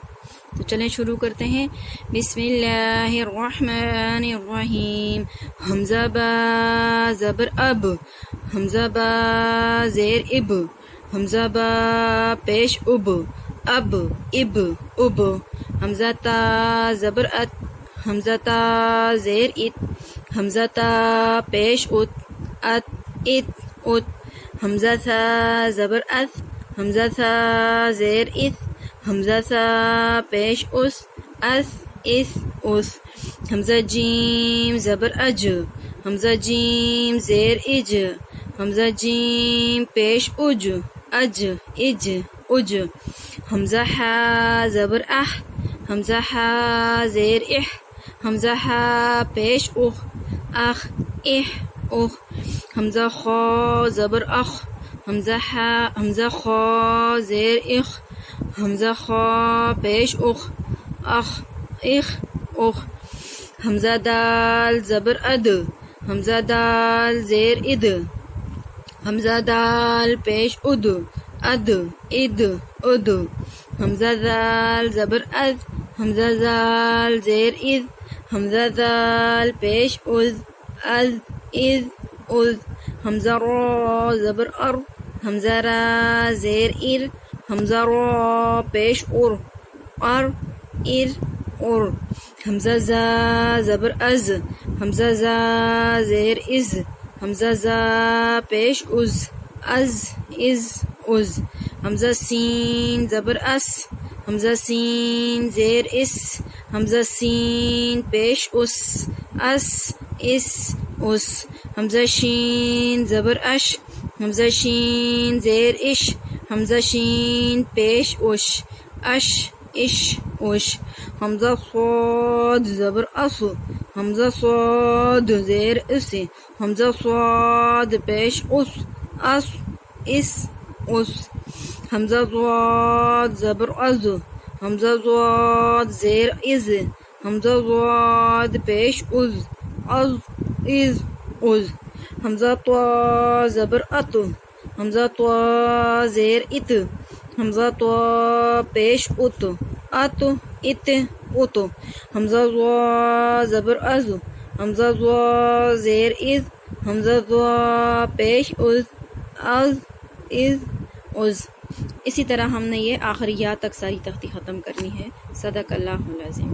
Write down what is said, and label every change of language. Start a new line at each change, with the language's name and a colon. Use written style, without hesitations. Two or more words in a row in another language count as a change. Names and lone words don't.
Urdu: تو چلیں شروع کرتے ہیں۔
Arabic: بسم اللہ الرحمن الرحیم۔
Urdu: حمزہ با زبر اب، حمزہ با زیر اب، حمزہ با پیش اب، اب اب اب، حمزہ تا زبر ات، حمزہ تا زیر ات، حمزہ تا پیش ات، ات ات ات، حمزہ تھا زبر ات، حمزہ تھا زیر ات، حمزہ تھا پیش اس، اس اس، حمزہ جیم زبر اج، حمزہ جیم زیر اج، حمزہ جیم پیش اج، اج اج اج، حمزہ حا زبر اح، حمزہ حا زیر اح، حمزہ حا پیش اخ، اخ اح اخ، حمزہ خا زبر اخ، حمزہ خا زیر اخ، حمزہ خا پیش اخ، اخ اخ اخ، حمزہ دال زبر اد، حمزہ دال زیر اد، حمزہ دال پیش اد، اد اد اد، حمزہ دال زبر اد، حمزہ دال زیر اد، حمزہ دال پیش از، از از از، حمزہ را زبر ار، حمزہ را زیر ار، حمزہ را پیش ار، ار ار ار، حمزہ زا زبر از، حمزہ زا زیر از، حمزہ زا پیش از، از از از، حمزہ سین زبر اس، حمزہ سین زیر اس، حمزہ سین پیش اس، اس اس اس، حمزہ شین زبر اش، حمزہ شین زیر اش، حمزہ شین پیش اش، اش اش اش، حمزہ صاد زبر اس، حمزہ صاد زیر اس، حمزہ صاد پیش اس، اس اس اس، حمزہ ضاد زبر از، حمزہ ضاد زیر از، حمزہ ضاد پیش از، از از از، حمزہ طا زبر ات، حمزہ طا زیر ات، حمزہ طا پیش ات، ات ات ات، حمزہ ضا زبر از، حمزہ ضا زیر از، حمزہ ضا پیش از، از از از۔ اسی طرح ہم نے یہ آخری یا تک ساری تختی ختم کرنی ہے۔
Arabic: صدق اللہ العظیم۔